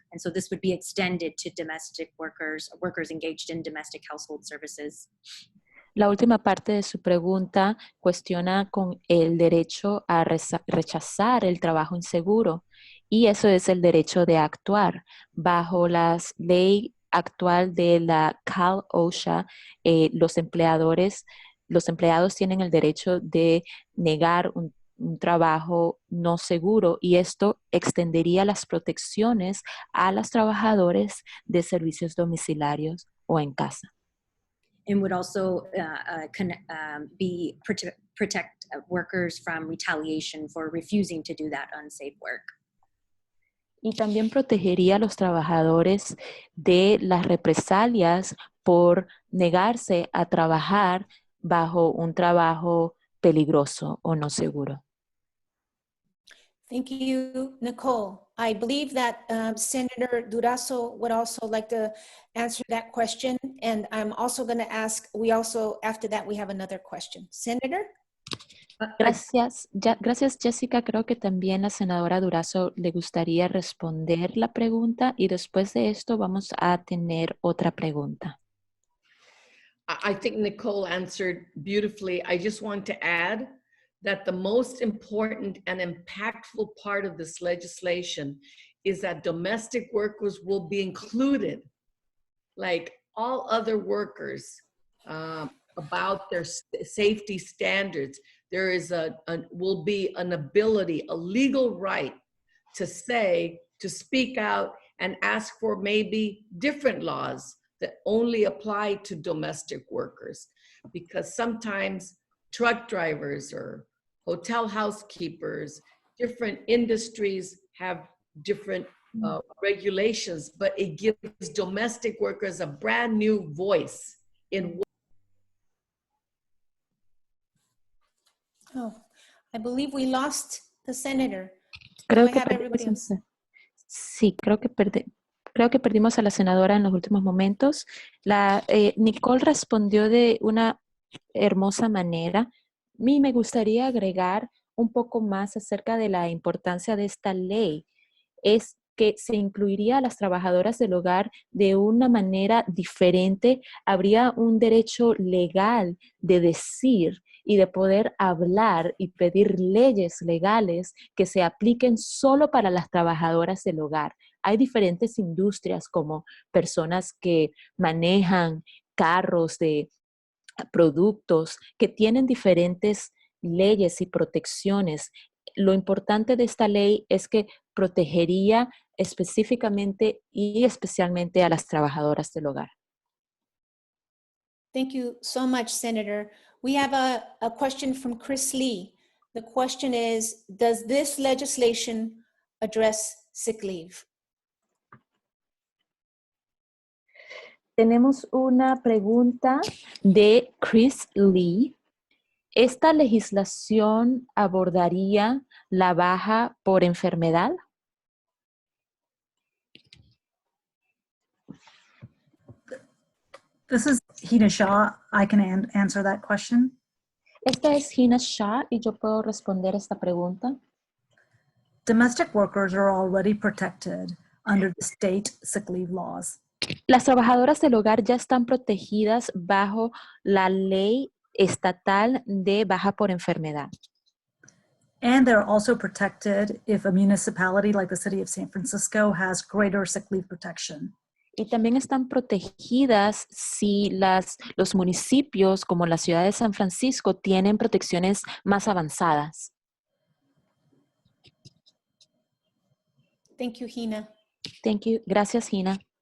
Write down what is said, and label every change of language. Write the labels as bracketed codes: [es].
[en] And so this would be extended to domestic workers, workers engaged in domestic household services. [es] La última parte de su pregunta cuestiona con el derecho a rechazar el trabajo inseguro, y eso es el derecho de actuar. Bajo la ley actual de la Cal OSHA, los empleados tienen el derecho de negar un trabajo no seguro, y esto extendería las protecciones a los trabajadores de servicios domiciliarios o en casa. [en] And would also protect workers from retaliation for refusing to do that unsafe work. [es] Y también protegería a los trabajadores de las represalias por negarse a trabajar bajo un trabajo peligroso o no seguro. [en] Thank you, Nicole. I believe that Senator Durazo would also like to answer that question. And I'm also going to ask, after that, we have another question. Senator? [es] Gracias, Jessica. Creo que también la senadora Durazo le gustaría responder la pregunta, y después de esto vamos a tener otra pregunta. [en] I think Nicole answered beautifully. I just want to add that the most important and impactful part of this legislation is that domestic workers will be included, like all other workers, about their safety standards. There is will be an ability, a legal right to speak out and ask for maybe different laws that only apply to domestic workers, because sometimes truck drivers or hotel housekeepers different industries have different regulations, but it gives domestic workers a brand new voice in. Oh, I believe we lost the senator. Do [es] Creo [en] I [es] que [en] have everybody [es] perdimos, [en] else? [es] sí, creo que perdimos a la senadora en los últimos momentos. Nicole respondió de una hermosa manera. A mí me gustaría agregar un poco más acerca de la importancia de esta ley. Es que se incluiría a las trabajadoras del hogar de una manera diferente. Habría un derecho legal de decir y de poder hablar y pedir leyes legales que se apliquen solo para las trabajadoras del hogar. Hay diferentes industrias como personas que manejan carros de productos que tienen diferentes leyes y protecciones. Lo importante de esta ley es que protegería específicamente y especialmente a las trabajadoras del hogar. [en] Thank you so much, Senator. We have a question from Chris Lee. The question is, does this legislation address sick leave? [es] Tenemos una pregunta de Chris Lee. ¿Esta legislación abordaría la baja por enfermedad? [en] This is Hina Shah. I can answer that question. [es] Esta es Hina Shah y yo puedo responder esta pregunta. [en] Domestic workers are already protected under the state sick leave laws. [es] Las trabajadoras del hogar ya están protegidas bajo la ley estatal de baja por enfermedad. [en] And they're also protected if a municipality like the city of San Francisco has greater sick leave protection. [es] Y también están protegidas si los municipios como la ciudad de San Francisco tienen protecciones más avanzadas. [en] Thank you, Hina. Thank you. [es] Gracias, [en] Hina.